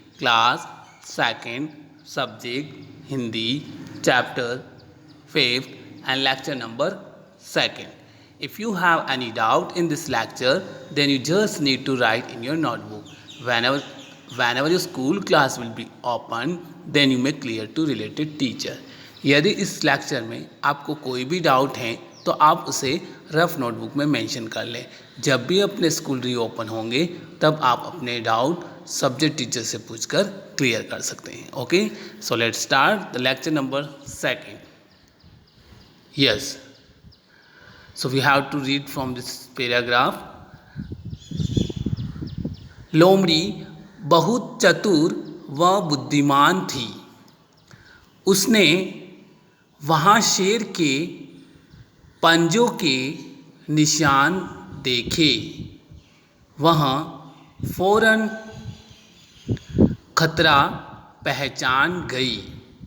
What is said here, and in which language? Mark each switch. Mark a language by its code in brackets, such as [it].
[en] Class 2nd, subject Hindi, chapter 5th, and lecture number 2nd. If you have any doubt in this lecture, then you just need to write in your notebook. Whenever your school class will be open, then you may clear to related teacher. [hi] यदि इस lecture में आपको कोई भी doubt है तो आप उसे रफ नोटबुक में मेंशन कर लें. जब भी अपने स्कूल रीओपन होंगे तब आप अपने डाउट सब्जेक्ट टीचर से पूछकर क्लियर कर सकते हैं. [en] Okay, so let's start the lecture number 2nd. Yes, so we have to read from this paragraph. [hi] लोमड़ी बहुत चतुर व बुद्धिमान थी. उसने वहाँ शेर के पंजों के निशान देखे. वह फौरन खतरा पहचान गई.